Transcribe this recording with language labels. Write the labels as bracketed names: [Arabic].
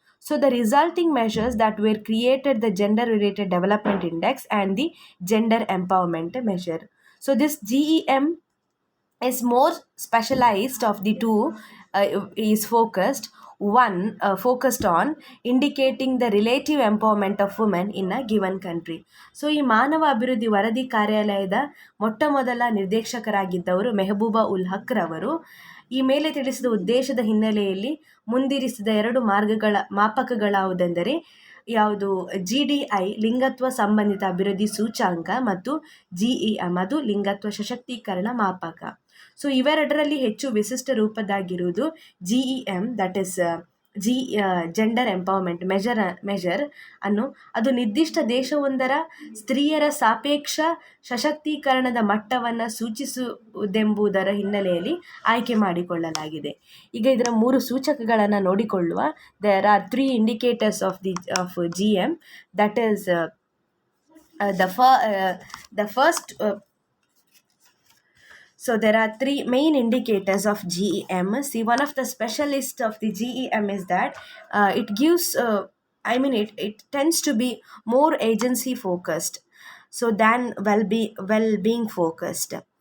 [English] So the resulting measures that were created, the Gender Related Development Index and the Gender Empowerment Measure. So this GEM is more specialized of the two, is focused on indicating the relative empowerment of women in a given country. [Kannada] So ಈ ಮಾನವ ಅಭಿವೃದ್ಧಿ ವರದಿ ಕಾರ್ಯಾಲಯದ ಮೊಟ್ಟಮೊದಲ ನಿರ್ದೇಶಕರಾಗಿದ್ದವರು ಮೆಹಬೂಬಾ ಉಲ್ ಹಕ್ ರವರು. ಈ ಮೇಲೆ ತಿಳಿಸಿದ ಉದ್ದೇಶದ ಹಿನ್ನೆಲೆಯಲ್ಲಿ ಮುಂದಿರಿಸಿದ 2 ಮಾಪಕಗಳಾವುದೆಂದರೆ ಯಾವುದು GDI ಲಿಂಗತ್ವ ಸಂಬಂಧಿತ ಅಭಿವೃದ್ಧಿ ಸೂಚ್ಯಂಕ ಮತ್ತು GEM ಅದು ಲಿಂಗತ್ವ ಸಶಕ್ತೀಕರಣ ಮಾಪಕ. ಸೊ ಇವೆರಡರಲ್ಲಿ ಹೆಚ್ಚು ವಿಶಿಷ್ಟ ರೂಪದಾಗಿರುವುದು GEM, that is gender empowerment measure ಅನ್ನು ಅದು ನಿರ್ದಿಷ್ಟ ದೇಶವೊಂದರ ಸ್ತ್ರೀಯರ ಸಾಪೇಕ್ಷ ಸಶಕ್ತೀಕರಣದ ಮಟ್ಟವನ್ನು ಸೂಚಿಸುವುದೆಂಬುದರ ಹಿನ್ನೆಲೆಯಲ್ಲಿ ಆಯ್ಕೆ ಮಾಡಿಕೊಳ್ಳಲಾಗಿದೆ. ಈಗ ಇದರ 3 ಸೂಚಕಗಳನ್ನು ನೋಡಿಕೊಳ್ಳುವ. [English] There are 3 indicators of GEM, that is the first. So there are 3 main indicators of GEM. See, one of the specialists of the GEM is that it gives, it tends to be more agency focused, so than well-being focused.